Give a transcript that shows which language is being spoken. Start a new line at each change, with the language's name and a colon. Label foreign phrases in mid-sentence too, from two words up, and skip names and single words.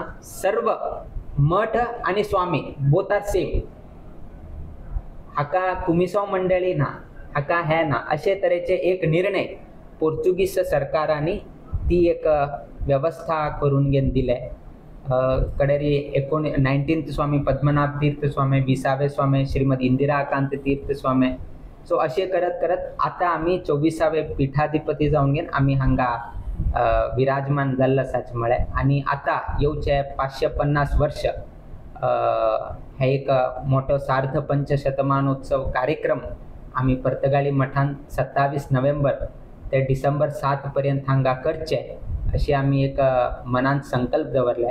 Konkani: सर्व मठ आणि स्वामी
English: both are same.
Konkani: हाका कुमिसांव मंडळी ना, हाका हे ना अशे तरेचे एक निर्णय पोर्तुगीज सरकारांनी ती एक व्यवस्था करून घेवन दिले. कडेरी 19th स्वामी पद्मनाभ तीर्थ स्वामी, 20वे स्वामी श्रीमद इंदिराकांत तीर्थ स्वामी. सो असे करत आता आम्ही 24वे पीठाधिपती जाऊन घेन आम्ही हांगा विराजमान जाल्लो आसाच म्हळे. आणि आता येवचे 550 वर्ष हे एक मोठो सार्ध पंचशतमानोत्सव कार्यक्रम आम्ही पर्तगाळी मठान 27 नोव्हेंबर ते डिसेंबर 7 पर्यंत हांगा करचे अशी आम्ही एक मनात संकल्प दवरले.